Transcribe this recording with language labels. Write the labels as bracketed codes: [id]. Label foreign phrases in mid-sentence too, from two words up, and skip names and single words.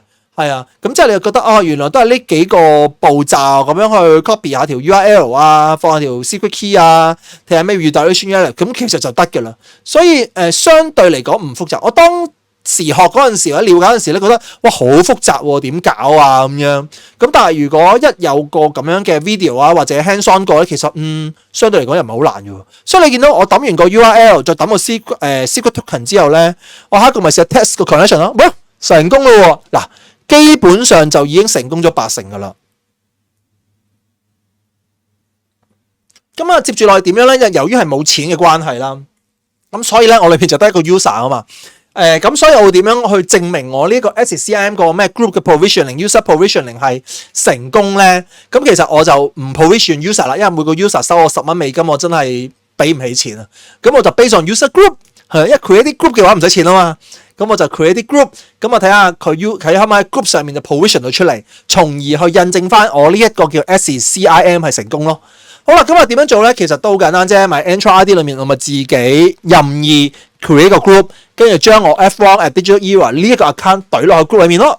[yue] 係啊，咁即係你就覺得哦，原來都係呢幾個步驟咁樣去 copy 下條 URL 啊，放下條 [en] secret key [yue] 啊，睇下咩 [en] redirection URL， [yue] 咁其實就得嘅啦。所以相對嚟講唔複雜。我當時學嗰陣時或者了解嗰陣時咧，覺得哇好複雜喎，點搞啊咁樣。咁但係如果一有個咁樣嘅 video 啊或者 [en] hands on [yue] 過咧，其實相對嚟講又唔係好難嘅喎。所以你見到我揼完個 URL 再揼個 [en] secret token [yue] 之後咧，我下一個咪試下 test 個 connection 咯，喂成功咯喎嗱。基本上就已經成功咗80%㗎啦。咁啊，接住落去點樣咧？由於係冇錢嘅關係啦，咁所以咧我裏邊就得一個 user 啊嘛。咁所以我會點樣去證明我呢個 SCIM 個咩 group 嘅 provisioning、 [en] user provisioning [yue] 係成功咧？咁其實我就唔 [en] provision user [yue] 啦，因為每個 user 收我10蚊美金，我真係俾唔起錢啊。咁我就 [en] based on user group， [yue] 係因為佢一啲 group 嘅話唔使錢啊嘛。咁我就 create 啲 group， 咁我睇下佢可唔可以喺 group 上面就 provision 到出嚟，從而去印證翻我呢一個叫 SCIM 係成功咯。好啦，咁啊點樣做咧？其實都好簡單啫，咪 Entra ID 裏面我咪自己任意 create 個 group， 跟住將我 F1 at Digital Era 呢一個 account 懟落去 group 裏面咯。